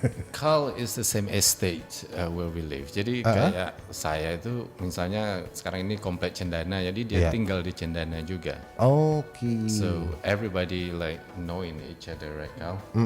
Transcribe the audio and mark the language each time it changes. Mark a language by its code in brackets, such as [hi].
[en] Carl is the same estate where we live. [id] Jadi kayak saya itu misalnya sekarang ini komplek Cendana, jadi dia tinggal di Cendana juga. Oke. [en] So everybody like knowing each other, right, Carl?